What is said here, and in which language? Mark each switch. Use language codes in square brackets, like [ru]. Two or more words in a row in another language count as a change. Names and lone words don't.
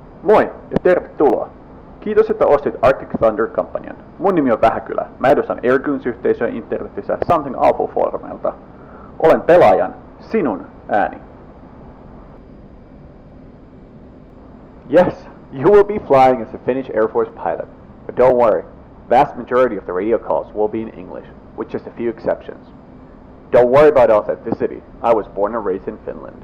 [fi] Moi ja tervetuloa. Kiitos, että ostit Arctic Thunder-kampanjan. Mun nimi on Vähäkylä. Mä edustan Airgoons-yhteisöä internetissä Something Awful Forumelta. Olen pelaajan, sinun ääni. [en] Yes, you will be flying as a Finnish Air Force pilot. But don't worry, vast majority of the radio calls will be in English, with just a few exceptions. Don't worry about authenticity. I was born and raised in Finland.